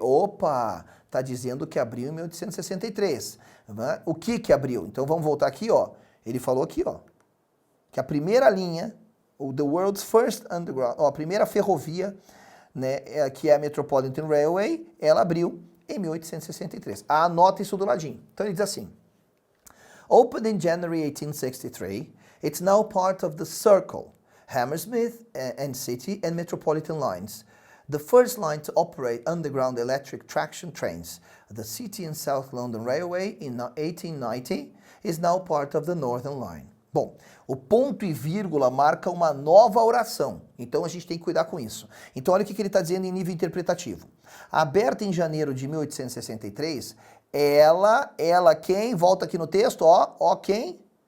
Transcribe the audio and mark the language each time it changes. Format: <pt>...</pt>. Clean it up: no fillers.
<pt>Opa, tá dizendo que abriu em 1863. O que abriu? Então vamos voltar aqui, ó. Ele falou aqui, ó, que a primeira linha, o The World's First Underground, ó, a primeira ferrovia, né, que é a Metropolitan Railway, ela abriu em 1863. Anota isso do ladinho. Então ele diz assim:</pt> <en>Opened in January 1863, it's now part of the Circle, Hammersmith and City and Metropolitan lines. The first line to operate underground electric traction trains, the City and South London Railway in 1890, is now part of the Northern Line.</en> <pt>Bom, o ponto e vírgula marca uma nova oração, então a gente tem que cuidar com isso. Então olha o que ele está dizendo em nível interpretativo. Aberta em janeiro de 1863, ela quem? Volta aqui no texto, ó quem?</pt>